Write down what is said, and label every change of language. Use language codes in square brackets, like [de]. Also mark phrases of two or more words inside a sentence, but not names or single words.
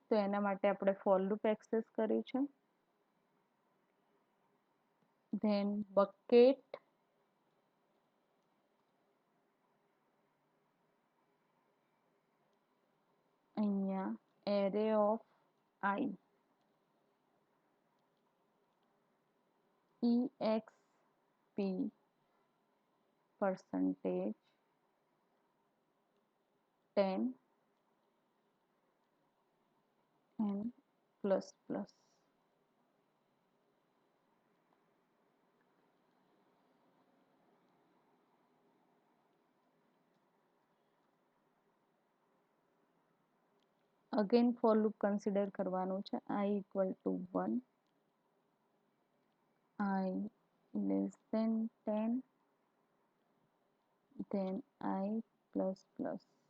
[gu] તો એના માટે આપણે [en] for loop [gu] એક્સેસ કર્યું છે. [en] Then bucket અહીંયા array of I exp percentage 10 and plus plus. [gu] અગેન [en] for loop [gu] કન્સિડર કરવાનું છે. [en] I equal to 1, I less than 10, then I plus plus.